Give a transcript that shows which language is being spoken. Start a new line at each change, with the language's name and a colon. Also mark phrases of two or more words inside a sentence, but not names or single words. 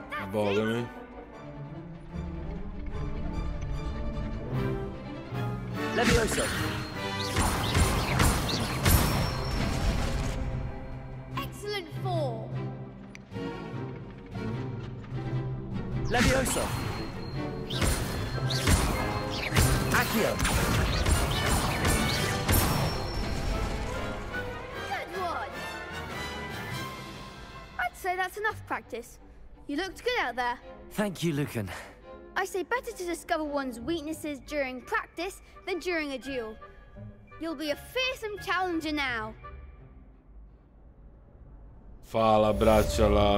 Croatian: Boga mi.
English: Levioso. Excellent form. Levioso. Accio. Good one. I'd say that's enough practice. You looked good out there. Thank you, Lucan. I say better to discover one's weaknesses during practice than during a duel. You'll be a fearsome challenger now.
Croatian: Hvala, braćala.